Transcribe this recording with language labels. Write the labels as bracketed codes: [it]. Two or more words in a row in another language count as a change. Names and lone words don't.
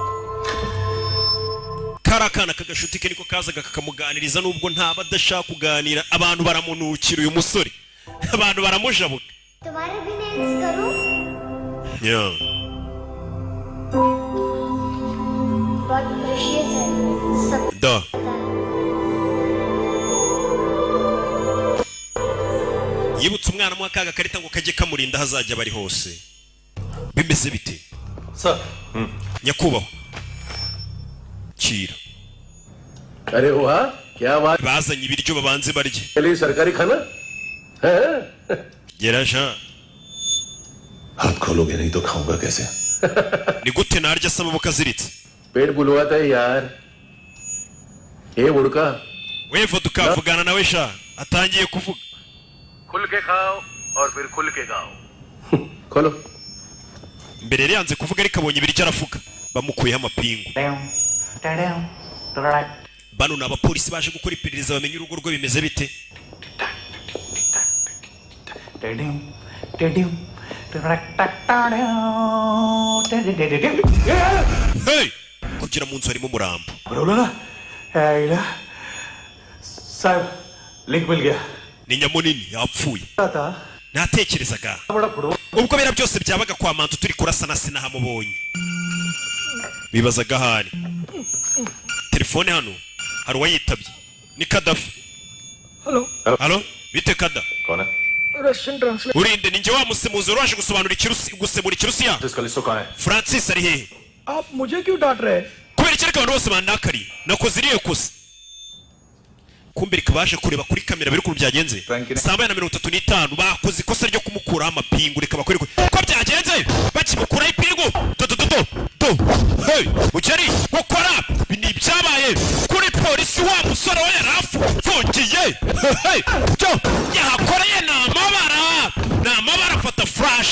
[rw] karakana kagashuti ke niko kazaga kakamuganiriza nubwo nta badashaka kuganira abantu baramunukira uyu musore abantu baramujabuka [hi] तुम्हारे भी नेल्स करूं yeah बहुत प्रेशियस है सब [rw] da yibutse umwana mu akaga karita ngo kajye kamurinda hazajya bari hose bimeze bite [hi] सर [rw] nyakubaho kira [hi] अरे वाह क्या बात [rw] bazanye ibiryo babanze barye [hi] के लिए सरकारी खाना है [rw] gerasha [hi] हाथ खोलोगे नहीं तो खाऊंगा कैसे [rw] ni gute narya se amaboko aziritse [hi] पेट बुलवाता है यार ये बुड़का [rw] wevo tukavugana nawe sha atangiye kuvuga [hi] खुल के खाओ और फिर खुल के गाओ खोलो [rw] mbere yari yanze kuvuga ariko abonye ibiryo aravuga bamukuyeho amapingu bano ni abapolisi baje gukora iperereza bamenye urugo rwe bimeze bite hey kugira mu nzu harimo umurambo [hi] साहब लिंक मिल गया [rw] ni nyamunini yapfuye [hi] था [rw] natekerezaga ubwo bera byose byabaga kwa mantu turi kurasana sinahamubonye bibazaga hari telefone hano hari uwayitabye ni Kadafi halo bite kada [hi] कौन है रशियन ट्रांसलेट [rw] urinde ninjye wa musemuzi waje gusobanura gusemura ikirusiya [hi] जिसका लिस्टो कहाँ है [rw] Francis ari hehe [hi] आप मुझे क्यों डांट रहे हैं [rw] kubera iki abantu bose bandakari nakoze iriye kosa kumbe rikabaje kureba kuri kamera biri ukuntu byagenze saa 35 bakoze ikosa ryo kumukuraho amapingu reka bakore ko byagenze bakimukuraho ipingu do hey mukeri gukora bini byabaye kuri polisi wa musore we yarafungiye hey cyo yahakoreye n'amabara fata flash